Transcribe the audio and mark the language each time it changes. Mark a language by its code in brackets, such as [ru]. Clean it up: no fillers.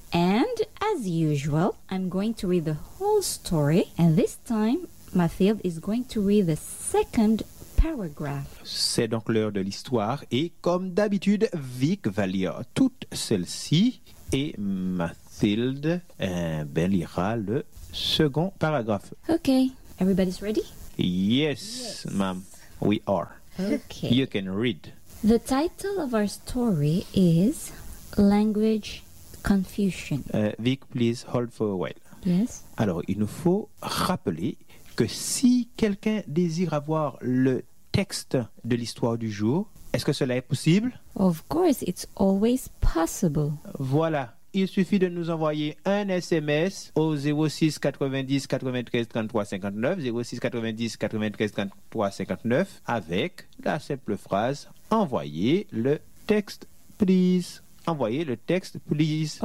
[en] And as usual, I'm going to read the whole story. And this time, Mathilde is going to read the second paragraph. [fr] C'est donc l'heure de l'histoire. Et comme d'habitude, Vic va lire toute celle-ci. Et Mathilde lira le second paragraphe. [en] Okay, everybody's ready? Yes, ma'am. We are. Okay. You can read. The title of our story is Language Confusion. Vic, please hold for a while. Yes. [fr] Alors, il nous faut rappeler que si quelqu'un désire avoir le texte de l'histoire du jour, est-ce que cela est possible? [en] Of course, it's always possible. [fr] Voilà. Il suffit de nous envoyer un SMS au 06 90 93 33 59, 06 90 93 33 59, avec la simple phrase « Envoyez le texte, please ». Envoyez le texte, please.